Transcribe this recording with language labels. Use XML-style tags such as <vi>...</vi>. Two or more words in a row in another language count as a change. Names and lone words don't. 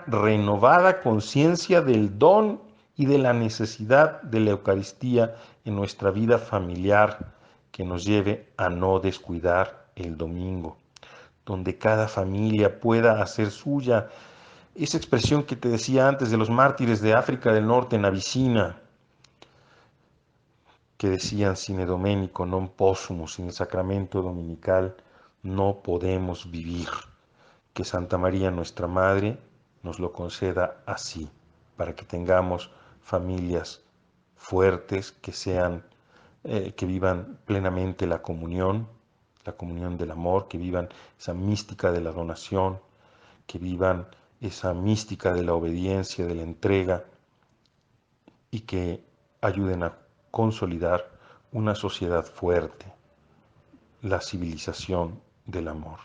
<es>renovada conciencia del don y de la necesidad de la Eucaristía en nuestra vida familiar, que nos lleve a no descuidar el domingo, donde cada familia pueda hacer suya esa expresión que te decía antes de los mártires de África del Norte en Abisinia, que decían</es> <la>sine domenico non possumus,</la> <es>sin el sacramento dominical no podemos vivir. Que Santa María, nuestra Madre, nos lo conceda así, para que tengamos familias fuertes, que vivan plenamente la comunión del amor, que vivan esa mística de la donación, que vivan esa mística de la obediencia, de la entrega, y que ayuden a consolidar una sociedad fuerte, la civilización del amor.</es>